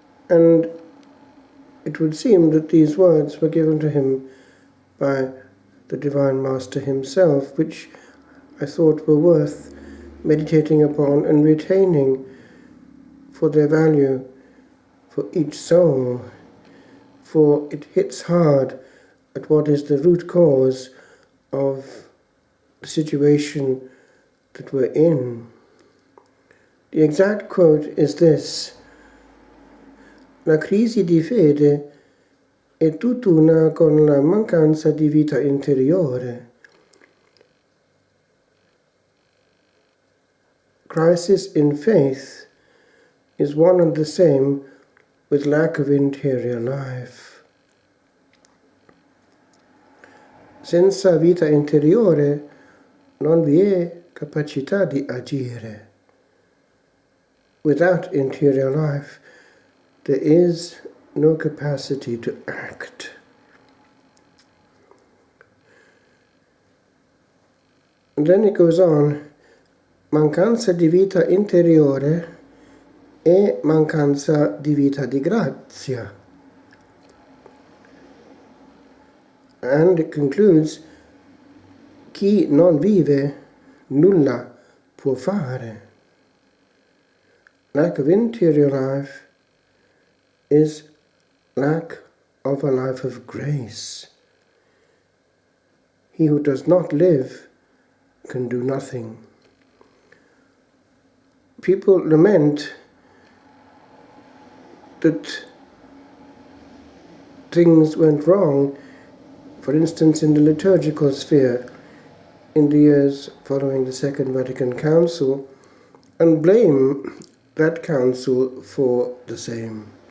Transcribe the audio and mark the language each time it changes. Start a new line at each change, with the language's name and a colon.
English: And it would seem that these words were given to him by the Divine Master himself, which I thought were worth meditating upon and retaining for their value for each soul, for it hits hard at what is the root cause of the situation that we're in. The exact quote is this:
Italian: La crisi di fede è tutt'una con la mancanza di vita interiore.
English: Crisis in faith is one and the same with lack of interior life.
Italian: Senza vita interiore non vi è capacità di agire.
English: Without interior life, there is no capacity to act. And then it goes on,
Italian: mancanza di vita interiore e mancanza di vita di grazia.
English: And it concludes,
Italian: chi non vive nulla può fare.
English: Lack of interior life is lack of a life of grace. He who does not live can do nothing. People lament that things went wrong, for instance in the liturgical sphere, in the years following the Second Vatican Council, and blame that council for the same.